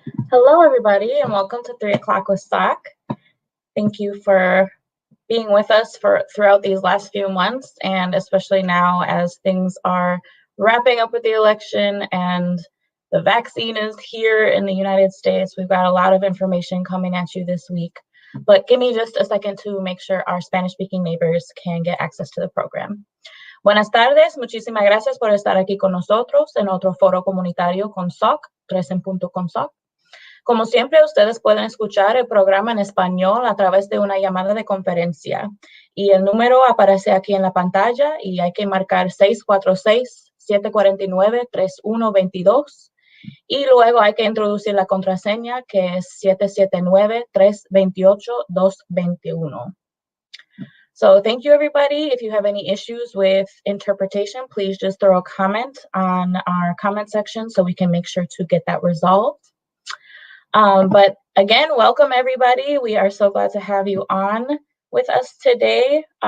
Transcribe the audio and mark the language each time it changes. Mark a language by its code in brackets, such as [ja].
[en] Hello, everybody, and welcome to 3 o'clock with SOC. Thank you for being with us throughout these last few months, and especially now as things are wrapping up with the election and the vaccine is here in the United States. We've got a lot of information coming at you this week, but give me just a second to make sure our Spanish-speaking neighbors can get access to the program. [es] Buenas tardes, muchísimas gracias por estar aquí con nosotros en otro foro comunitario con SOC, 3 en punto con SOC. Como siempre, ustedes pueden escuchar el programa en español a través de una llamada de conferencia. Y el número aparece aquí en la pantalla y hay que marcar 646-749-3122. Y luego hay que introducir la contraseña que es 779-328-221. [en] So thank you, everybody. If you have any issues with interpretation, please just throw a comment on our comment section so we can make sure to get that resolved. But again, welcome everybody. We are so glad to have you on with us today.